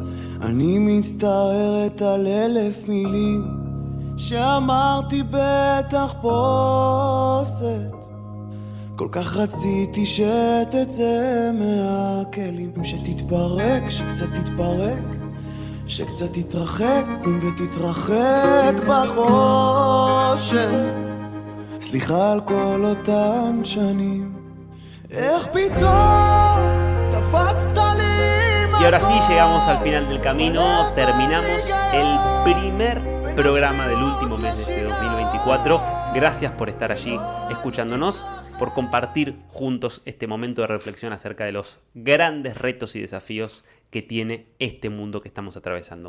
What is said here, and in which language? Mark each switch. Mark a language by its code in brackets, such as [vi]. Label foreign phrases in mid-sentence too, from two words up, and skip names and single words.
[he] אני מצטערת על 1000 מילים שאמרתי בתחפושת, כל כך רציתי שתצא מהכלים, שתתפרק, שקצת תתפרק, שקצת תתרחק ותתרחק בחושך. סליחה על כל אותם שנים, איך פתאום תפסת לי. [es] Y ahora sí, llegamos al final del camino, terminamos el primer programa del último mes de este 2024. Gracias por estar allí escuchándonos, por compartir juntos este momento de reflexión acerca de los grandes retos y desafíos que tiene este mundo que estamos atravesando.